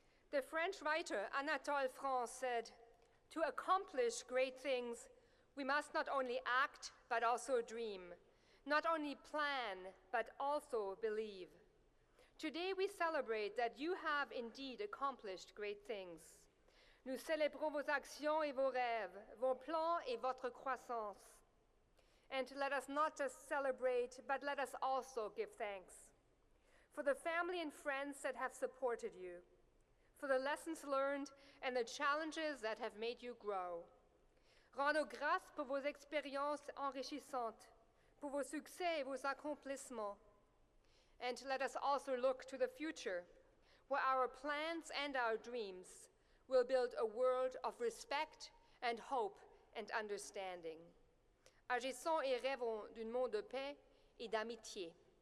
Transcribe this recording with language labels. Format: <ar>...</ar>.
<en>The French writer Anatole France said, "To accomplish great things, we must not only act, but also dream. Not only plan, but also believe." Today we celebrate that you have indeed accomplished great things.</en> <fr>Nous célébrons vos actions et vos rêves, vos plans et votre croissance.</fr> <en>And let us not just celebrate, but let us also give thanks. For the family and friends that have supported you, for the lessons learned and the challenges that have made you grow.</en> <fr>Rendons grâce pour vos expériences enrichissantes, pour vos succès et vos accomplissements.</fr> <en>And let us also look to the future, where our plans and our dreams will build a world of respect and hope and understanding.</en> <fr>Agissons et rêvons d'un monde de paix et d'amitié.</fr>